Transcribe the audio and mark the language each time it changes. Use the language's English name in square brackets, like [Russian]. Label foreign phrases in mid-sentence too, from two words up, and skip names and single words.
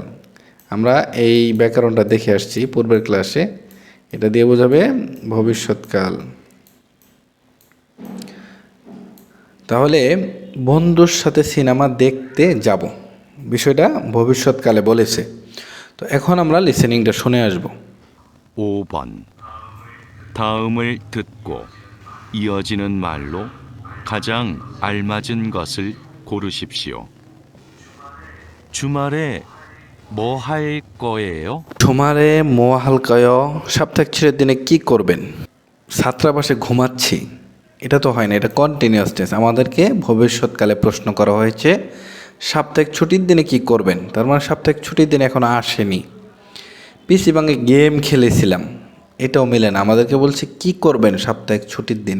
[Bangla] আমরা এই ব্যাকরণটা দেখে আসছি পূর্বের ক্লাসে, এটা দিয়ে বোঝাবে ভবিষ্যৎকাল। তাহলে বন্ধুর সাথে সিনেমা দেখতে যাব, বিষয়টা ভবিষ্যৎকালে বলেছে। তো এখন আমরা লিসেনিংটা শুনে আসব। [Korean] 5번 다음을 듣고 이어지는 말로 가장 알맞은 것을 고르십시오. 주말에 뭐 할 거예요? 주말에 뭐 할까요? [Bangla] সাপ্তাহিক ছুটির দিনে কি করবেন? ছাত্রাবাসে ঘুমাচ্ছি, এটা তো হয় না, এটা [English] continuous tense. [Bangla] আমাদেরকে ভবিষ্যৎকালে প্রশ্ন করা হয়েছে সাপ্তাহিক ছুটির দিনে কি করবেন, তার মানে সাপ্তাহিক ছুটির দিন এখনো আসেনি। [Korean] PC방에 [Bangla] গেম খেলেছিলাম, এটাও মেলে না, আমাদেরকে বলছে কি করবেন সাপ্তাহিক ছুটির দিনে।